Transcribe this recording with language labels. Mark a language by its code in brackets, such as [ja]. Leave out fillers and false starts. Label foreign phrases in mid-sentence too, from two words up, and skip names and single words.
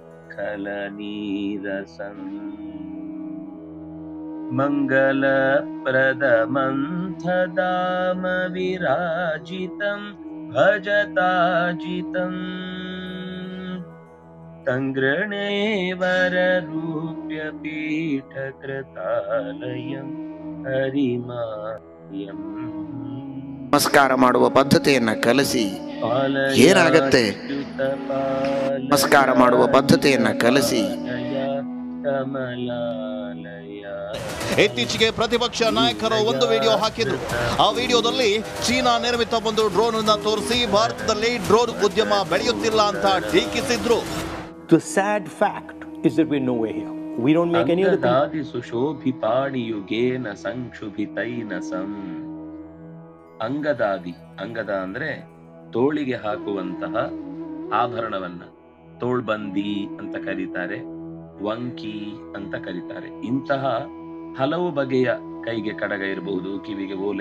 [sa] खलनीरसम् मङ्गलप्रदमन्थदामविराजितं भजताजितम् तङ्गृणेवररूप्यपीठकृतालयं हरिमालयम् [kn] ನಮಸ್ಕಾರ ಮಾಡುವ ಪದ್ಧತಿಯನ್ನು ಕಲಿಸಿ ಏನಾಗತ್ತೆ? ನಮಸ್ಕಾರ ಮಾಡುವ ಪದ್ಧತಿಯನ್ನು ಕಲಿಸಿ. ಇತ್ತೀಚೆಗೆ ಪ್ರತಿಪಕ್ಷ ನಾಯಕರು ಒಂದು ವಿಡಿಯೋ ಹಾಕಿದ್ರು. ಆ ವಿಡಿಯೋದಲ್ಲಿ ಚೀನಾ ನಿರ್ಮಿತ ಒಂದು ಡ್ರೋನ್ ಅನ್ನು ತೋರಿಸಿ ಭಾರತದಲ್ಲಿ ಡ್ರೋನ್ ಉದ್ಯಮ ಬೆಳೆಯುತ್ತಿಲ್ಲ ಅಂತ ಟೀಕಿಸಿದ್ರು. [en] The sad fact is that we're nowhere here. We don't make any other thing. [sa] ಸುಶೋಭಿಪಾಣಿಯುಗೇನ ಸಂಕ್ಷುಭಿತೈನಸಂ. [kn] ಅಂಗದಾದಿ, ಅಂಗದ ಅಂದ್ರೆ ತೋಳಿಗೆ ಹಾಕುವಂತಹ ಆಭರಣವನ್ನ ತೋಳ್ಬಂದಿ ಅಂತ ಕರೀತಾರೆ, ವಂಕಿ ಅಂತ ಕರೀತಾರೆ. ಇಂತಹ ಹಲವು ಬಗೆಯ, ಕೈಗೆ ಕಡಗ ಇರಬಹುದು, ಕಿವಿಗೆ ಓಲೆ